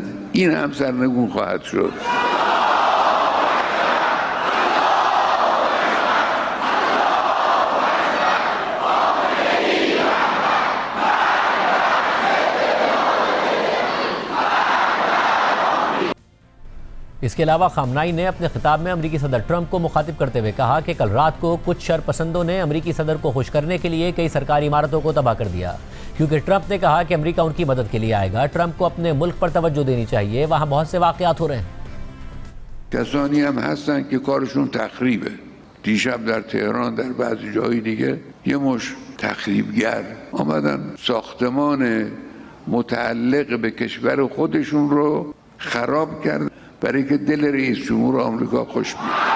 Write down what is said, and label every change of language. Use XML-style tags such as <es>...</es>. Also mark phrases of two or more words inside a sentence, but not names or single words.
<fa>این هم سرنگون خواهد شد.</fa> <ur>اس کے علاوہ خامنہ‌ای نے اپنے خطاب میں امریکی صدر ٹرمپ کو مخاطب کرتے ہوئے کہا کہ کل رات کو کچھ شرپسندوں نے امریکی صدر کو خوش کرنے کے لیے کئی سرکاری عمارتوں کو تباہ کر دیا، کیونکہ ٹرمپ نے کہا کہ امریکہ ان کی مدد کے لیے آئے گا. ٹرمپ کو اپنے ملک پر توجہ دینی چاہیے، وہاں بہت سے واقعات ہو رہے ہیں.</ur> <fa>کسانی هم هستن که کارشون تخریبه. دیشب در تهران در بعضی جای دیگه یه مش تخریبگر آمدن ساختمان متعلق به کشور خودشون رو خراب کرد برای که دل رئیس جمهور آمریکا خوش بیاد.</fa>